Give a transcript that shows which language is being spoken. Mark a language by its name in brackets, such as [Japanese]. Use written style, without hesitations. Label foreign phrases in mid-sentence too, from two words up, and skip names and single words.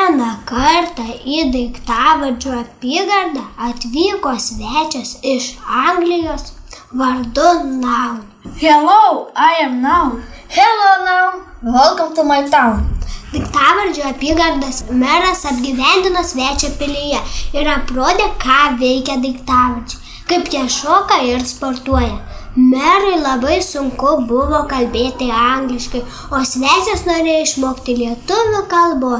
[Lithuanian] kartą į daiktavardžių apygardą atvyko svečias iš Anglijos vardu Naun. [English] Hello, I am Naun. Hello, Naun. Welcome to my town. [Lithuanian] Daiktavardžių apygardos meras apgyvendino svečią pilyje ir aprodė, ką veikia daiktavardžiai, kaip jie šoka ir sportuoja. Merui labai sunku buvo kalbėti angliškai, o svečias norėjo išmokti lietuvių kalbos.